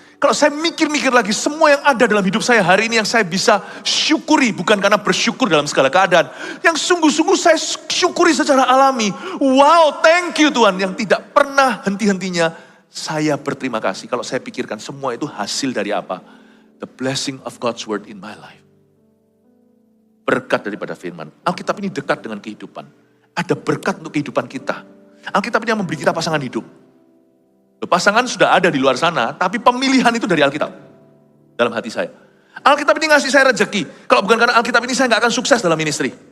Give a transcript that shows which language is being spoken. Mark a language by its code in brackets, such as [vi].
[id] Kalau saya mikir-mikir lagi semua yang ada dalam hidup saya hari ini yang saya bisa syukuri. Bukan karena bersyukur dalam segala keadaan. Yang sungguh-sungguh saya syukuri secara alami. Wow, [en] thank you [id] Tuhan. Yang tidak pernah henti-hentinya saya berterima kasih. Kalau saya pikirkan semua itu hasil dari apa? [en] The blessing of God's word in my life. [id] Berkat daripada firman. Alkitab ini dekat dengan kehidupan. Ada berkat untuk kehidupan kita. Alkitab ini yang memberi kita pasangan hidup. Pasangan sudah ada di luar sana, tapi pemilihan itu dari Alkitab. Dalam hati saya. Alkitab ini ngasih saya rezeki. Kalau bukan karena Alkitab ini saya nggak akan sukses dalam ministry.